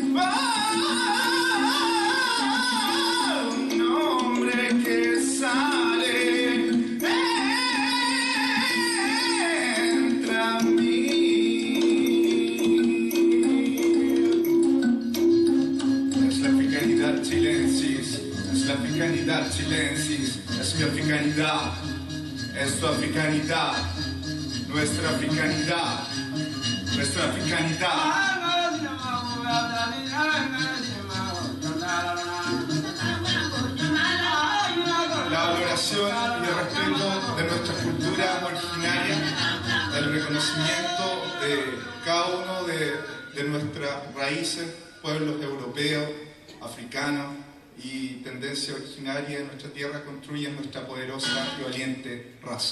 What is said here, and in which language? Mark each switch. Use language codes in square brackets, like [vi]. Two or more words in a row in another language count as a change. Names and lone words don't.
[es] Un hombre que sale entra a mí. Es la africanidad chilensis, es la africanidad chilensis, es mi africanidad, es tu africanidad, nuestra africanidad, nuestra africanidad. La valoración y el respeto de nuestra cultura originaria, el reconocimiento de cada uno de nuestras raíces, pueblos europeos, africanos y tendencia originaria de nuestra tierra construyen nuestra poderosa y valiente raza.